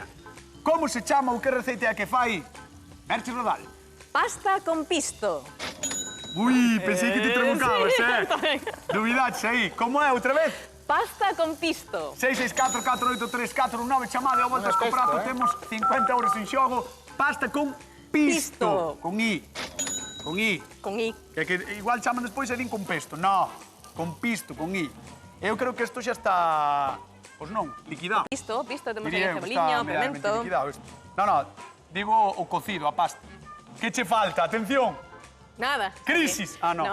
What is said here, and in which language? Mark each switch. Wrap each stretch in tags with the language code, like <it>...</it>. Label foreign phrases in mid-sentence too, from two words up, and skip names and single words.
<gl>Como se chama ou que receita é a que fai Merchi Rodal? Pasta con pisto. Ui, pensei que te trabucabas, tamén. Dubidaches aí. Como é outra vez? Pasta con pisto. 664-483-419, chamade ao Voltas co Prato, temos 50 euros en xogo. Pasta con pisto. Pisto. Con I. Con I. Con I. Que igual chaman despois e din con pesto. No, con pisto, con I. Eu creo que isto xa está, pois non, liquidado. Pisto, temos aí Diría o eu, ceboliño, está medianamente pimento. liquidado isto. No, digo o cocido, a pasta. Que che falta? Atención. Nada. Crisis. Ah, no.</gl>